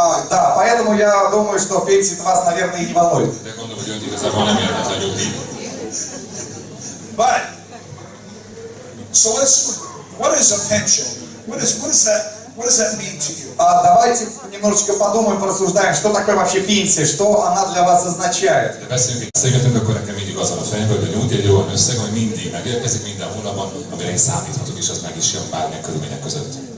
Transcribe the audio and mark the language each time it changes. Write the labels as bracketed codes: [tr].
[ru] Да, поэтому я думаю, что пенсия вас, наверное, и не волнует. [hu] De gondolom, hogy önt igazából nem érdekel nyugdíj. [en] But, so what is a pension? What does that mean to you? [ru] Давайте немножечко подумаем, порассуждаем, что такое вообще пенсия, что она для вас означает. [hu] De beszélgetünk, akkor nekem mindig az van a fejemben, hogy a nyugdíj egy olyan összeg, ami mindig megérkezik minden hónapban, amire én számíthatok, és az meg is jön bármilyen körülmények között.